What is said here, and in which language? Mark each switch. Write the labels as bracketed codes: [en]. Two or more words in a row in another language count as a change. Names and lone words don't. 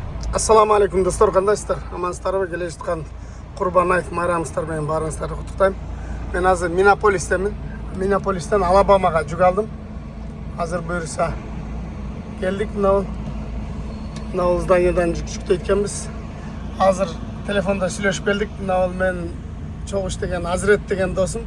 [ar] السلام عليكم [ky] достор, кандайсыздар? Амансыздарбы? Келе жатқан Құрбан айт майрамыңыздар менен баарыңыздарды куттуктайм. Мен азыр Миннеаполистемин. Миннеаполистен Алабамага жүк алдым. Азыр буюрса келдик мына зданиядан жүктөйт экенбиз. Азыр телефонда сүйлөшүп келдик. Мына мен чогуш деген Азрет деген досум.